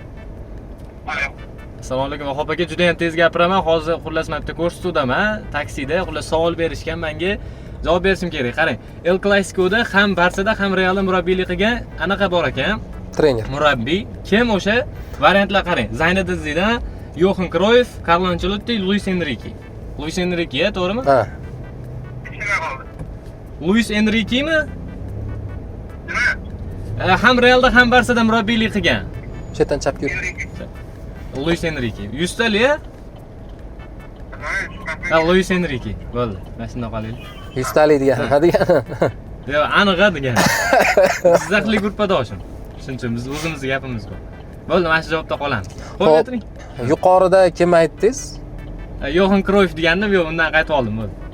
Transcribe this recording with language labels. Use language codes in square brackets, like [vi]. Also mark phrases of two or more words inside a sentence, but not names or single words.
[uz] Assalomu alaykum, Vahop aka, juda ham tez gapiraman. Hozir xullas men bitta ko'rsatuvdaman, taksida, xullas savol berishgan, menga javob berishim kerak. Qarang, El Clasico'da ham Barsada ham Realda murabbiylik qilgan anaqa bor ekan. Trener. Murabbiy. Kim o'sha? Variantlar qarang. Zinedine Zidane, Johan Cruyff, Carlo Ancelotti, Luis Enrique. Luis Enrique, to'g'rimi? Ha. Luis Enriquemi? Ham Realda ham Barsada murabbiylik qilgan. Chetdan chapga yur. Luis Enrique. 100 tali-a? Ha, Luis Enrique. Bo'ldi. Mana shunday qolaylik. 100 tali degan nima degani? Yo'q, aniq degan. Siz aqli gruppadoshim. Shuncha biz o'zimizning gapimiz bor. Bo'ldi, mana shu javobda qolamiz. Qo'yib o'tiring. Yuqorida kim aytdingiz? Johan Cruyff degandim, yo'q, undan qaytib oldim, bo'ldi.